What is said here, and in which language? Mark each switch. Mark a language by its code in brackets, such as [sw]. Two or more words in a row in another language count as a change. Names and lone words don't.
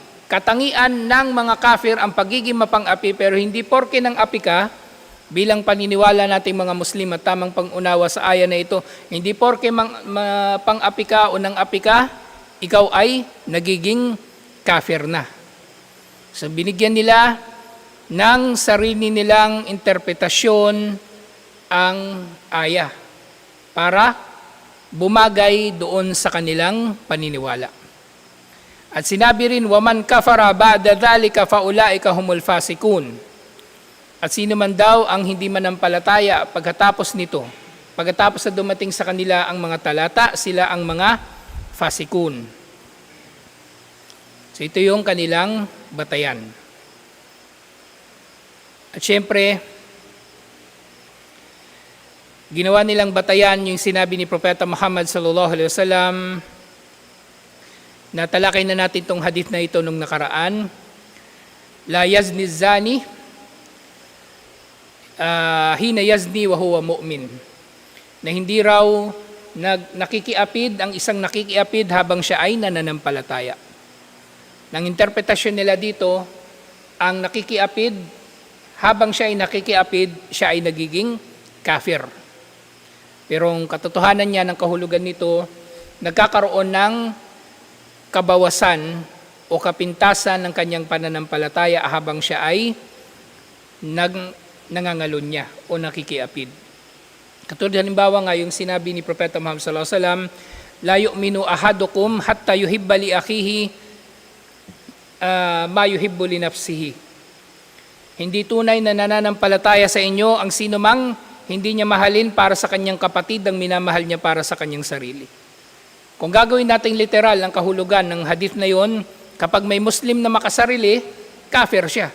[tl] Katangian ng mga kafir ang pagiging mapang-api, pero hindi porke ng api ka, bilang paniniwala nating mga Muslim at tamang pangunawa sa aya na ito, hindi porke pang-api ka o nang-api ka, ikaw ay nagiging kafir na. So binigyan nila ng sarili nilang interpretasyon ang aya para bumagay doon sa kanilang paniniwala. At sinabi rin, [ar] ومن كفر بعد ذلك فأولئك هم الفاسقون. [tl] At sino man daw ang hindi manampalataya pagkatapos nito, pagkatapos na dumating sa kanila ang mga talata, sila ang mga fasikun. So ito yung kanilang batayan. At syempre, ginawa nilang batayan yung sinabi ni Propeta Muhammad [ar] صلى الله عليه وسلم. [tl] Natalakay na natin itong hadith na ito nung nakaraan. [ar] لا يزني الزاني حين يزني وهو مؤمن. [tl] Na hindi raw nakikiapid ang isang nakikiapid habang siya ay nananampalataya. Nang interpretasyon nila dito, ang nakikiapid habang siya ay nakikiapid, siya ay nagiging kafir. Pero ang katotohanan niya ng kahulugan nito, nagkakaroon ng kabawasan o kapintasan ng kanyang pananampalataya habang siya ay nangangalon niya o nakikiapid. Katulad halimbawa nga yung sinabi ni Propeta Muhammad [ar] صلى الله عليه وسلم، لا يؤمن أحدكم حتى يحب لأخيه ما يحب لنفسه. [tl] Hindi tunay na nananampalataya sa inyo ang sino mang hindi niya mahalin para sa kanyang kapatid ang minamahal niya para sa kanyang sarili. Kung gagawin nating literal ang kahulugan ng hadith na yon, kapag may Muslim na makasarili, kafir siya.